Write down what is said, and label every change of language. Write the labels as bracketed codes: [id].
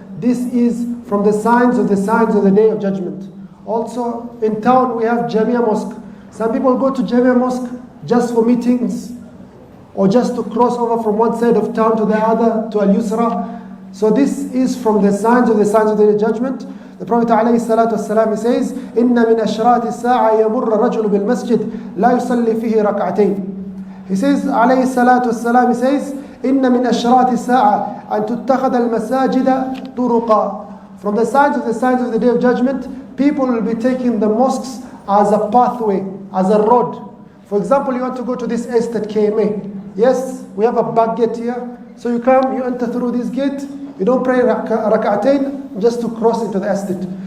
[en] This is from the signs of the Day of Judgment. Also in town we have Jamia Mosque. Some people go to Jamia Mosque just for meetings, or just to cross over from one side of town to the other, to Al-Yusra. So this is from the signs of the Day of Judgment. The Prophet ﷺ says, [ar] إِنَّ مِنْ أَشْرَاطِ السَّاعَةِ يَمُرَّ الرَّجُلُ بِالْمَسْجِدِ لَا يُصَلِّي فِيهِ رَكْعَتَيْنِ. [en] He says, ﷺ says, [ar] إِنَّ مِنْ أَشْرَاطِ السَّاعَةِ أَن تُتَّخَذَ الْمَسَاجِدَ طُرُقًا. [en] From the signs of the Day of Judgment, people will be taking the mosques as a pathway, as a road. For example, you want to go to this estate KMA. Yes, we have a back gate here. So you come, you enter through this gate. You don't pray rak'atain just to cross into the estate.